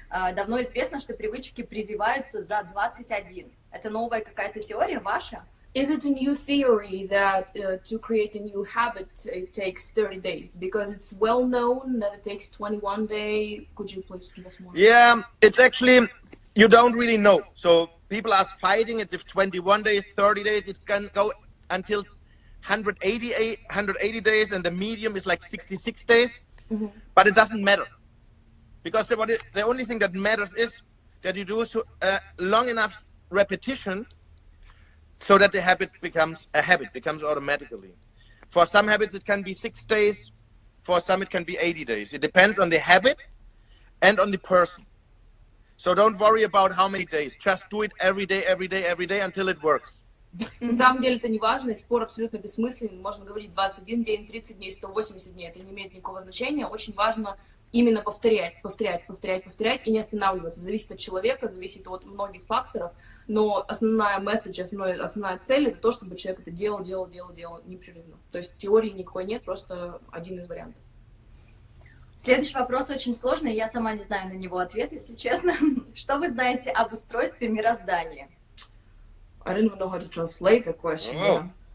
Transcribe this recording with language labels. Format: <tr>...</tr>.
<ru>Давно известно, что привычки прививаются за 21. Это новая какая-то теория ваша?</ru> <en>Is it a new theory that to create a new habit it takes 30 days? Because it's well known that it takes 21 days. Could you please give us more? Yeah, it's actually, you don't really know. So people are fighting. It's if 21 days, 30 days, it can go until 180 days, and the medium is like 66 days. But it doesn't matter. Because the only thing that matters is that you do long enough repetition so that the habit becomes a habit, becomes automatically. For some habits, it can be 6 days. For some, it can be 80 days. It depends on the habit and on the person. So don't worry about how many days. Just do it every day until it works.</en> <ru>На самом деле это не важно, спор абсолютно бессмысленный. Можно говорить 21 день, 30 дней, 180 дней. Это не имеет никакого значения. Очень важно именно повторять и не останавливаться. Зависит от человека, зависит от многих факторов. Но основная месседж, основная цель — это то, чтобы человек это делал непрерывно. То есть теории никакой нет, просто один из вариантов. Следующий вопрос очень сложный, я сама не знаю на него ответ, если честно. Что вы знаете об устройстве мироздания?</ru> <en>I don't even know how to translate the question.</en>